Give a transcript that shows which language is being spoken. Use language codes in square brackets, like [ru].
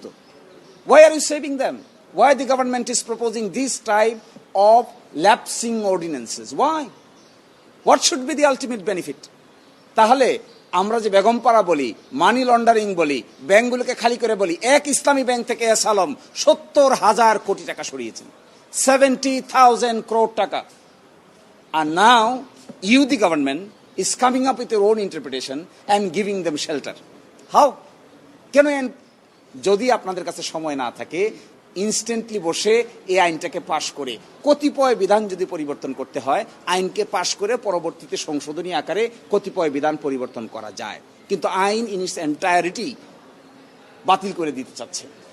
[bn] তো [en] why are you saving them? Why the government is proposing this type of lapsing ordinances? Why? What should be the ultimate benefit? [bn] তাহলে আমরা যে বেগমপাড়া বলি, money laundering বলি, ব্যাংকগুলোকে খালি করে বলি, এক ইসলামী ব্যাংক থেকে এস আলম 70,000 কোটি টাকা সরিয়েছেন, 70,000 crore টাকা। [en] And now you the government is coming up with your own interpretation and giving them shelter. How? [bn] কেন? যদি আপনাদের কাছে সময় না থাকে, ইনস্ট্যান্টলি বসে এই আইনটাকে পাশ করে কতিপয় বিধান যদি পরিবর্তন করতে হয়, আইনকে পাশ করে পরবর্তীতে সংশোধনী আকারে কতিপয় বিধান পরিবর্তন করা যায়, কিন্তু আইন [en] in its entirety [bn] বাতিল করে দিতে চাচ্ছে।